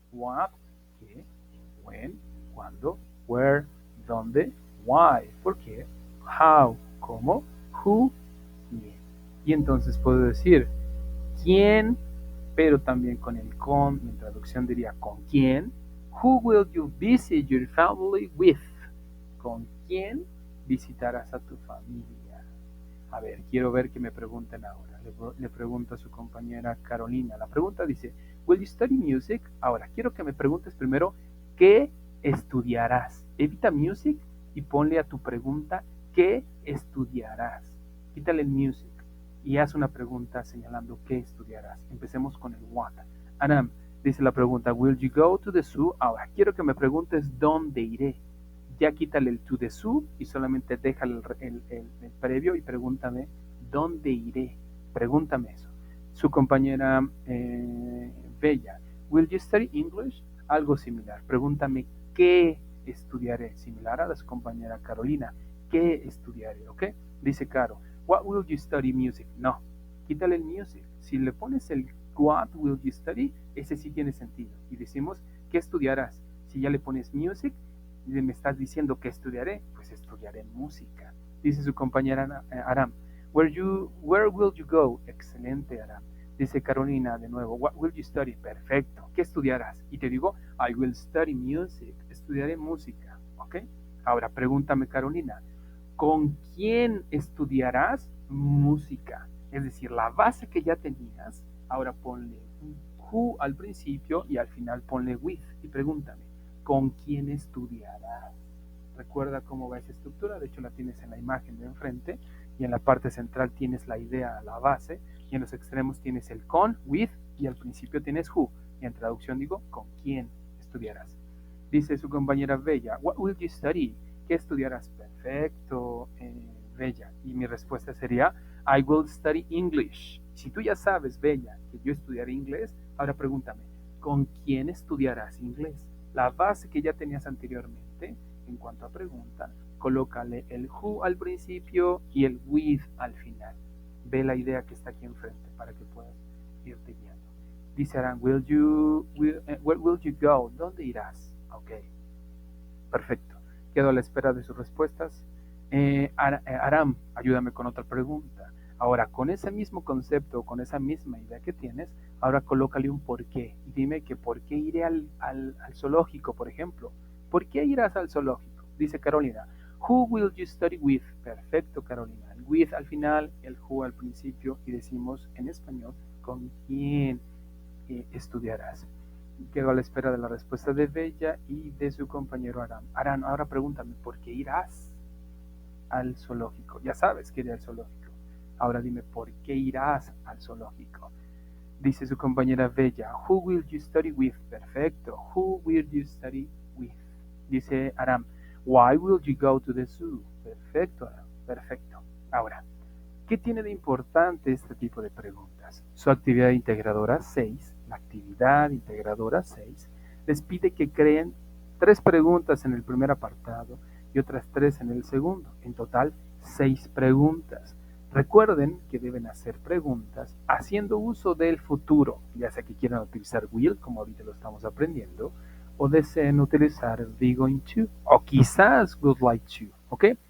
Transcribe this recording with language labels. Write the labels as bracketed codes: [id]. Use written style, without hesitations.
[es] What, qué, when, cuándo, where, dónde, why, por qué, how, cómo, who, quién. Y entonces puedo decir quién, pero también con el con, mi traducción diría con quién. [en] Who will you visit your family with? [es] ¿Con quién visitarás a tu familia? A ver, quiero ver qué me preguntan ahora. Le pregunto a su compañera Carolina. La pregunta dice, [en] will you study music? [es] Ahora, quiero que me preguntes primero, ¿qué estudiarás? Evita music y ponle a tu pregunta, ¿qué estudiarás? Quítale el music y haz una pregunta señalando qué estudiarás. Empecemos con el what. Aram, dice la pregunta, [en] will you go to the zoo? [es] Ahora, quiero que me preguntes, ¿dónde iré? Ya quítale el to the zoo y solamente déjale el previo y pregúntame, ¿dónde iré? Pregúntame eso. Su compañera Bella, [en] will you study English? [es] Algo similar. Pregúntame, ¿qué estudiaré? Similar a la su compañera Carolina, ¿qué estudiaré? ¿Ok? Dice Caro, [en] what will you study music? [es] No, quítale el music. Si le pones el what will you study, ese sí tiene sentido. Y decimos, ¿qué estudiarás? Si ya le pones music, y me estás diciendo que estudiaré, pues estudiaré música. Dice su compañera Aram, [en] where will you go? [es] Excelente, Aram. Dice Carolina de nuevo, [en] what will you study? [es] Perfecto. ¿Qué estudiarás? Y te digo, [en] I will study music. [es] Estudiaré música. ¿Ok? Ahora pregúntame, Carolina, ¿con quién estudiarás música? Es decir, la base que ya tenías, ahora ponle who al principio y al final ponle with y pregúntame, ¿con quién estudiarás? Recuerda cómo va esa estructura, de hecho la tienes en la imagen de enfrente y en la parte central tienes la idea, la base, y en los extremos tienes el con, with, y al principio tienes who, y en traducción digo, ¿con quién estudiarás? Dice su compañera Bella, [en] what will you study? [es] ¿Qué estudiarás? Perfecto, Bella. Y mi respuesta sería, [en] I will study English. [es] Si tú ya sabes, Bella, que yo estudiaré inglés, ahora pregúntame, ¿con quién estudiarás inglés? La base que ya tenías anteriormente, en cuanto a pregunta, colócale el who al principio y el with al final. Ve la idea que está aquí enfrente para que puedas irte guiando. Dice Aran, [en] where will you go? [es] ¿Dónde irás? Ok, perfecto. Quedo a la espera de sus respuestas. Aram, ayúdame con otra pregunta. Ahora, con ese mismo concepto, con esa misma idea que tienes, ahora colócale un por qué. Dime que por qué iré al zoológico, por ejemplo. ¿Por qué irás al zoológico? Dice Carolina. [en] Who will you study with? [es] Perfecto, Carolina. El with al final, el who al principio y decimos en español con quién estudiarás. Quedo a la espera de la respuesta de Bella y de su compañero Aram. Aram, ahora pregúntame, ¿por qué irás al zoológico? Ya sabes que iré al zoológico. Ahora dime, ¿por qué irás al zoológico? Dice su compañera [en] Bella, Who will you study with? Perfecto. Who will you study with? [es] Dice Aram, [en] Why will you go to the zoo? [es] Perfecto, Aram. Perfecto. Ahora, ¿qué tiene de importante este tipo de preguntas? Su actividad integradora 6, la actividad integradora 6, les pide que creen 3 preguntas en el primer apartado y otras 3 en el segundo. En total, 6 preguntas. Recuerden que deben hacer preguntas haciendo uso del futuro, ya sea que quieran utilizar will, como ahorita lo estamos aprendiendo, o deseen utilizar be going to, o quizás would like to, ¿ok?